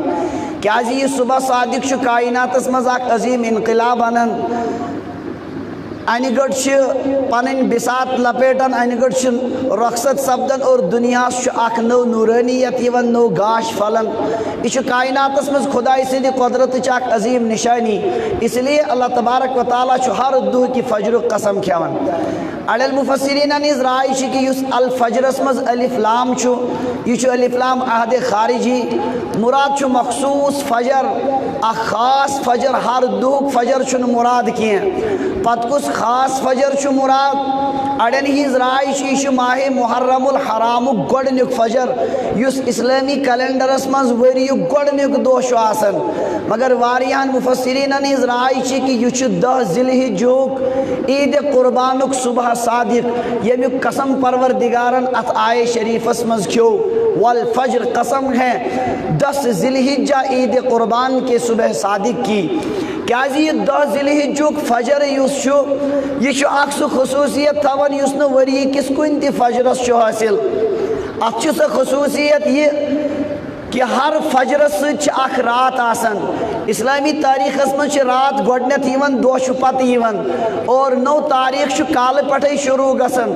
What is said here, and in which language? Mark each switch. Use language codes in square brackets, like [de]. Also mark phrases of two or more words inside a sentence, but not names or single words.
[ks] کیازِ یہِ صبح صادق چھُ کائناتس منٛز اکھ عظیٖم انقلاب انان. انہِ گٔٹ چھِ پنٕنۍ بسات لپیٹان، انہِ گٔٹ چھِ رخصت سپدان اور دُنیاہس چھُ اکھ نٔو نورٲنیت یِوان، نوٚو گاش پھلان. یہ چھُ کائناتس منٛز خداے سٕنٛدِ قۄدرتٕچ اکھ عظیٖم نشانی. [ur] اس لیے [ar] اللہ تبارک و تعالیٰ [ks] چھُ ہر دۄہ کہِ فجرُک قسم کھیوان. اڑٮ۪ن مفسریٖنن ہٕنٛز راے چھِ کہِ یُس الفجرس منٛز الف لام چھُ یہِ چھُ الف لام عہدِ خارجی. مراد چھُ مخصوٗص فجر، اکھ خاص فجر. ہر دۄہُک فجر چھُنہٕ مراد کینٛہہ. پتہٕ کُس خاص فجر چھُ مراد؟ اڑٮ۪ن ہٕنٛز راے چھِ یہِ چھُ ماہِ محرم الحرامُک گۄڈنیُک فجر یُس اسلٲمی کیلنڈرس منٛز ؤریُک گۄڈنیُک دۄہ چھُ آسان. مگر واریاہن مفسریٖنن ہٕنٛز راے چھِ کہِ یہِ چھُ 10 ذی الحجُک عیٖدِ قربانُک صبح صادق ییٚمیُک قسم پروردگارن اتھ آیے شریفس منٛز کھیو. [ur] والفجر قسم ہے 10 ذی الحجہ عیٖدِ قربان کے صبح صادق کی. [ks] کیازِ یہ 10 ذی الحجُک فجر یُس چھُ یہِ چھُ اکھ سُہ خصوٗصیت تھاوان یُس نہٕ ؤری کِس کُنہِ تہِ فجرس چھُ حٲصِل. اتھ چھِ سۄ خصوٗصیت یہِ کہ ہر فجرس سۭتۍ چھِ اکھ رات آسان. اسلامی تاریخس منٛز چھِ رات گۄڈنٮ۪تھ یِوان، دۄہ چھُ پتہٕ یِوان اور نوٚو تاریخ چھُ کالہٕ پٮ۪ٹھے شروٗع گژھان.